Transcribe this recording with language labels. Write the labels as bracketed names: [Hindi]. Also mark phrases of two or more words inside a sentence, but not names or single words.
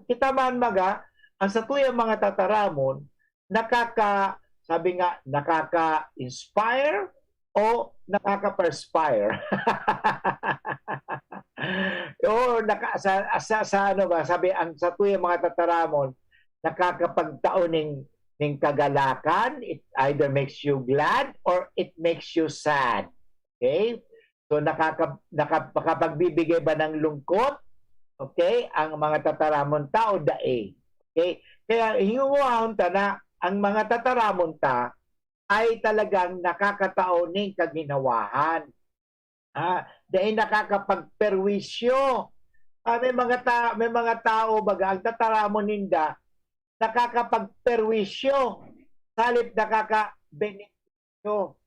[Bikol] Kita man maga, ang sa tuyang mga tataramon, sabi nga, nakaka-inspire o nakaka-perspire. O ano ba, sabi ang sa tuyang mga tataramon, nakakapagtaon ng kagalakan. [English] It either makes you glad or it makes you sad. Okay? [Filipino] So nakapagbibigay ba ng lungkot? Okay? [Bikol] Ang mga tataramon ta o dae. Okay? Kaya hingunguhon ta na ang mga tataramon ta ay talagang nakakataon ng kaginawahan. [Filipino] Dahil nakakapagperwisyo. May mga tao baga ang tataramon ninda nakakapagperwisyo salip nakaka-benepisyo.